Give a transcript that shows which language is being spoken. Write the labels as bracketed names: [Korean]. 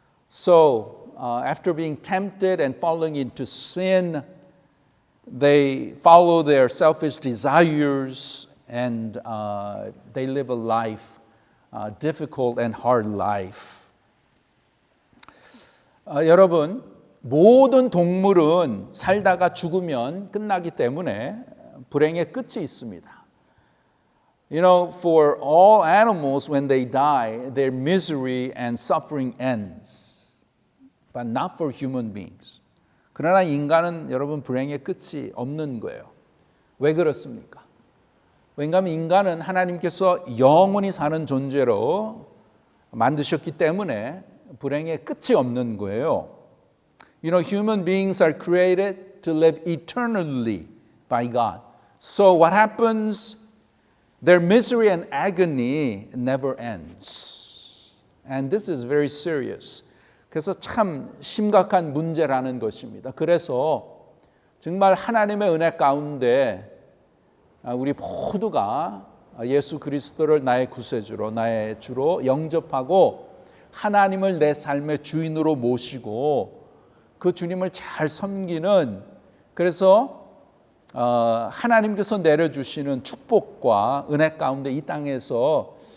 [English] So after being tempted and falling into sin, they follow their selfish desires and they live a life, difficult and hard life. [Korean] 여러분, 모든 동물은 살다가 죽으면 끝나기 때문에 불행의 끝이 있습니다. [English] You know, for all animals, when they die, their misery and suffering ends. But not for human beings. [Korean] 그러나 인간은 여러분 불행의 끝이 없는 거예요. 왜 그렇습니까? 왜냐하면 인간은 하나님께서 영원히 사는 존재로 만드셨기 때문에 불행의 끝이 없는 거예요. [English] You know, human beings are created to live eternally by God. So what happens? Their misery and agony never ends. And this is very serious. [Korean] 그래서 참 심각한 문제라는 것입니다. 그래서 정말 하나님의 은혜 가운데 우리 모두가 예수 그리스도를 나의 구세주로, 나의 주로 영접하고 하나님을 내 삶의 주인으로 모시고 그 주님을 잘 섬기는, 그래서 하나님께서 내려주시는 축복과 은혜 가운데 이 땅에서